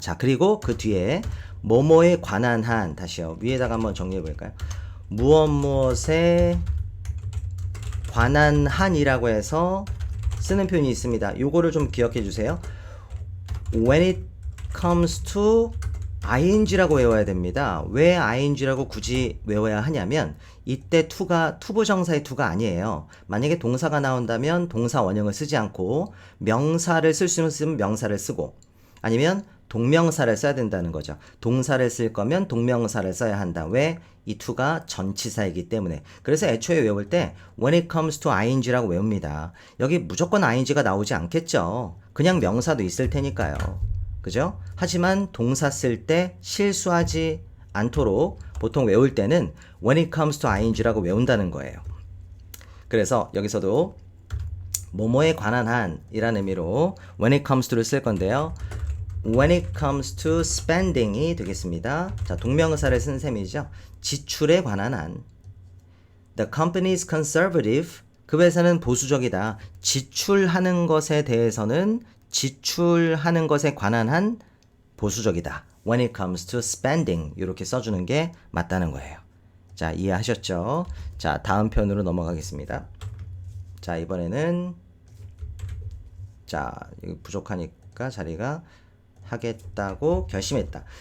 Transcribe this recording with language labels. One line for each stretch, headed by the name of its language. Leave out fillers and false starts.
Korean: 자, 그리고 그 뒤에 뭐뭐에 관한 한 다시요. 위에다가 한번 정리해 볼까요? 무엇에 관한 한이라고 해서 쓰는 표현이 있습니다. 요거를 좀 기억해 주세요.
English: When it comes to ing라고
Korean: 외워야 됩니다. 왜 ing라고 굳이 외워야 하냐면 이때 to가 투부정사의 to가 아니에요. 만약에 동사가 나온다면 동사 원형을 쓰지 않고 명사를 쓸 수 있으면 명사를 쓰고 아니면 동명사를 써야 된다는 거죠. 동사를 쓸 거면 동명사를 써야 한다. 왜? 이 to가 전치사이기 때문에. 그래서 애초에 외울 때
English: when it comes to ing
Korean: 라고 외웁니다. 여기 무조건 ing가 나오지 않겠죠. 그냥 명사도 있을 테니까요. 그죠? 하지만 동사 쓸 때 실수하지 않도록 보통 외울 때는
English: when it comes to ing
Korean: 라고 외운다는 거예요. 그래서 여기서도 뭐뭐에 관한 한이라는 의미로
English: when it comes to
Korean: 를 쓸 건데요.
English: When it comes to spending이
Korean: 되겠습니다. 자, 동명사를 쓴 셈이죠. 지출에 관한 한.
English: The company is conservative.
Korean: 그 회사는 보수적이다. 지출하는 것에 대해서는 지출하는 것에 관한 한 보수적이다.
English: When it comes to spending
Korean: 이렇게 써주는 게 맞다는 거예요. 자, 이해하셨죠? 자, 다음 편으로 넘어가겠습니다. 자, 이번에는 자, 이거 부족하니까 자리가 하겠다고 결심했다.